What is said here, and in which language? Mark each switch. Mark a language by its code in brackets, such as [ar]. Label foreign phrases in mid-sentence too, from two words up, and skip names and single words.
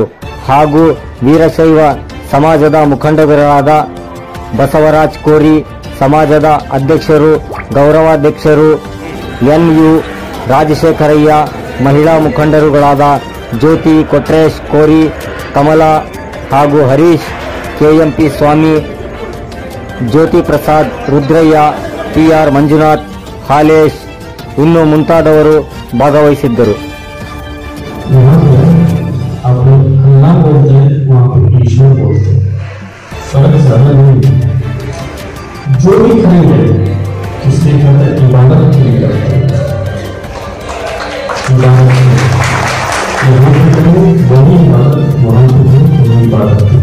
[kn] ಹಾಗೂ ವೀರಶೈವ ಸಮಾಜದ ಮುಖಂಡರಾದ ಬಸವರಾಜ್ ಕೋರಿ ಸಮಾಜದ ಅಧ್ಯಕ್ಷರು, ಗೌರವಾಧ್ಯಕ್ಷರು NU ರಾಜಶೇಖರಯ್ಯ, ಮಹಿಳಾ ಮುಖಂಡರುಗಳಾದ ಜ್ಯೋತಿ ಕೊಟ್ರೇಶ್ ಕೋರಿ, ಕಮಲಾ ಹಾಗೂ ಹರೀಶ್, KMP ಸ್ವಾಮಿ, ಜ್ಯೋತಿ ಪ್ರಸಾದ್, ರುದ್ರಯ್ಯ, PR ಮಂಜುನಾಥ್, ಹಾಲೇಶ್ ಇನ್ನೂ ಮುಂತಾದವರು ಭಾಗವಹಿಸಿದ್ದರು. [hi] जो भी खरीदे किसके कहते हैं इबादत के लिए करते हैं, वही इबादत वहाँ पे वही इबादत।